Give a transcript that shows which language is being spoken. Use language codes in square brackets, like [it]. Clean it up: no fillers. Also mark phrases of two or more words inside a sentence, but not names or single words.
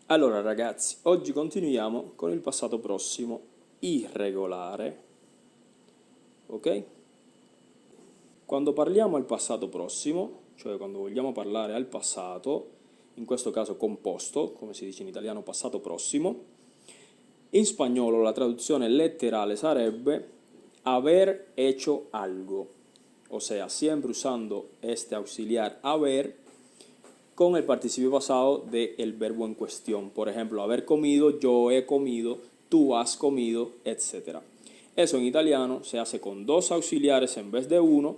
[it] Allora ragazzi, oggi continuiamo con il passato prossimo irregolare, ok? Quando parliamo al passato prossimo, cioè quando vogliamo parlare al passato, in questo caso composto, come si dice in italiano passato prossimo, in spagnolo la traduzione letterale sarebbe [es] haber hecho algo, o sea, siempre usando este auxiliar haber con el participio pasado del verbo en cuestión. Por ejemplo, haber comido, yo he comido, tú has comido, etc. Eso en italiano se hace con dos auxiliares en vez de uno.